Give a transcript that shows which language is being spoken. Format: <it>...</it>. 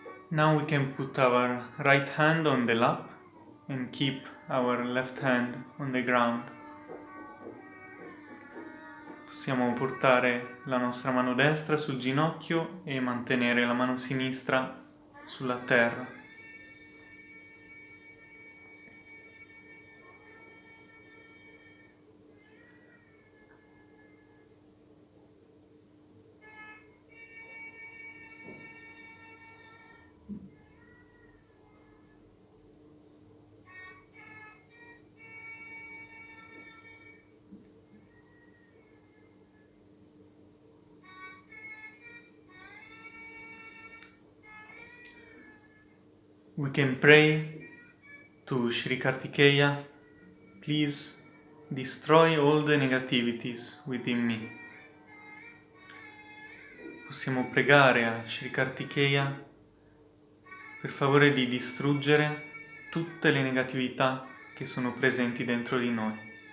<en>Now we can put our right hand on the lap and keep our left hand on the ground.</en> <it>Possiamo portare la nostra mano destra sul ginocchio e mantenere la mano sinistra sulla terra.</it> <en>We can pray to Shri Kartikeya, please destroy all the negativities within me.</en> <it>Possiamo pregare a Shri Kartikeya per favore di distruggere tutte le negatività che sono presenti dentro di noi.</it>